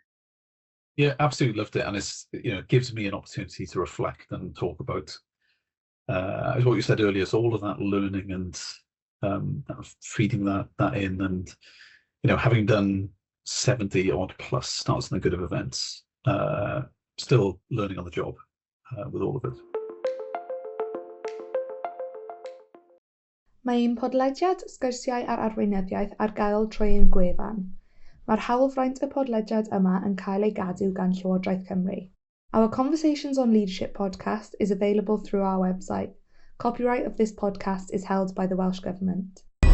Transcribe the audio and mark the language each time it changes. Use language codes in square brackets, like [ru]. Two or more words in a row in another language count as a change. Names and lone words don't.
[en] Yeah, absolutely loved it, and it gives me an opportunity to reflect and talk about, as what you said earlier, is all of that learning and feeding that in, and having done 70 odd plus Start Something Good of events, still learning on the job with all of it. [cy] Mae un podlediad sgwrsiau ar arweinyddiaeth ar gael trwy ein gwefan. Mae'r hawlfraint y podlediad yma yn cael ei gadw gan Llywodraeth Cymru. [en] Our Conversations on Leadership podcast is available through our website. Copyright of this podcast is held by the Welsh Government.